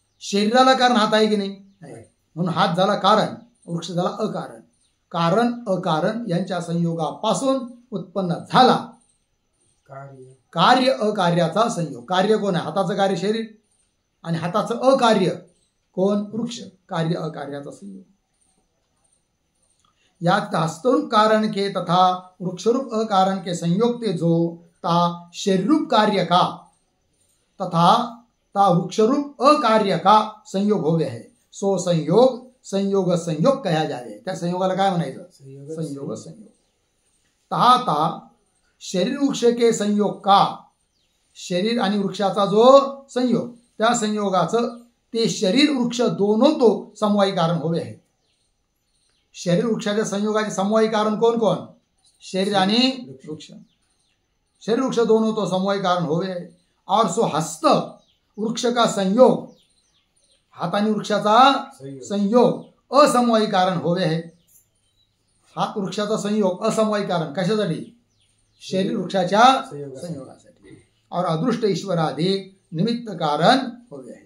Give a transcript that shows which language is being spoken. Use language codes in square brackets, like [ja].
[mr] शरीराला कारण हात आहे की नाही म्हणून हात झाला कारण वृक्ष झाला अकारण. कारण अकारण यांच्या संयोगापासून उत्पन्न झाला कार्य अकार्याचा संयोग. कार्य कोण आहे हाताचं कार्य शरीर आणि हाताचं अकार्य कोण वृक्ष. कार्य अकार्याचा संयोग. [hi] यात हस्तरूप कारण के तथा वृक्षरूप अकारण के संयोग ते जो ता शरीरूप कार्य का तथा ता वृक्षरूप अकार्य का संयोग होवे है सो संयोग संयोग कहा जावे. [mr] त्या संयोगाला काय म्हणायचं संयोग. [hi] तहा ता शरीर वृक्ष के संयोग का [mr] शरीर आणि वृक्षाचा जो संयोग त्या संयोगाचं [hi] ते शरीर वृक्ष दोनों तो समवायी कारण होवे आहे. [mr] शरीर वृक्षाच्या संयोगाचे समवायी कारण कोण कोण शरीर आणि वृक्ष. [hi] शरीर वृक्ष दोनों तो समवायी कारण होवे है. और सो हस्त वृक्ष का संयोग [mr] हात आणि वृक्षाचा संयोग [hi] असमवायी कारण होवे है. [mr] हात वृक्षाचा संयोग असमवायी कारण कशासाठी शरीर वृक्षाच्या संयोगासाठी. [hi] और अदृष्ट ईश्वरादि निमित्त कारण होवे है.